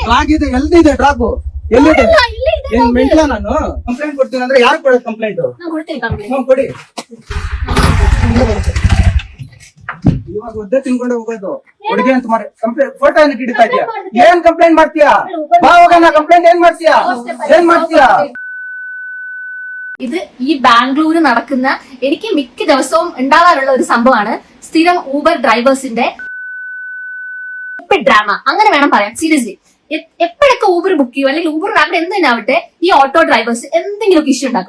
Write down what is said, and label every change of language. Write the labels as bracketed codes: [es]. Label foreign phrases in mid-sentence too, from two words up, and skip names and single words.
[kn] ಆಗಿದೆ. ಎಲ್ಲಿದೆ ಡ್ರಾಪ್? ಎಲ್ಲಿದೆ? ಏನ್ ಮೆಂಟ್ಲ? ನಾನು ಕಂಪ್ಲೇಂಟ್ ಕೊಡ್ತೀನಿ ಅಂದ್ರೆ ಯಾರು ಕೊಡೋದು ಕಂಪ್ಲೇಂಟ್? ನಾನು ಕೊಡ್ತೀನಿ ಕಂಪ್ಲೇಂಟ್. ಕೊಡಿ. ಇವಾಗ ಒದ್ದೆ ತಿನ್ಕೊಂಡೆ ಹೋಗೋದು ಹುಡುಗಿ ಅಂತ ಮಾಡಿ ಕಂಪ್ಲೇಂಟ್ ಫೋಟೋ ಏನಕ್ಕೆ ಹಿಡಿತಾ ಇದೀಯ? ಏನ್ ಕಂಪ್ಲೇಂಟ್ ಮಾಡ್ತೀಯಾ? ಬಾ ಹೋಗೋಣ. ಕಂಪ್ಲೇಂಟ್ ಏನ್ ಮಾಡ್ತೀಯಾ? [ml] ഇത് ഈ ബാംഗ്ലൂര് നടക്കുന്ന, എനിക്ക് മിക്ക ദിവസവും ഉണ്ടാവാറുള്ള ഒരു സംഭവമാണ്. സ്ഥിരം ഊബർ ഡ്രൈവേഴ്സിന്റെ ഡ്രാമ അങ്ങനെ വേണം പറയാം. സീരിയസ്ലി എപ്പോഴൊക്കെ ഊബർ ബുക്ക് ചെയ്യും, അല്ലെങ്കിൽ ഊബർ അവിടെ എന്തിനാവട്ടെ, ഈ [en] auto drivers [ml] എന്തെങ്കിലുമൊക്കെ ഇഷ്യൂ ഉണ്ടാക്കും.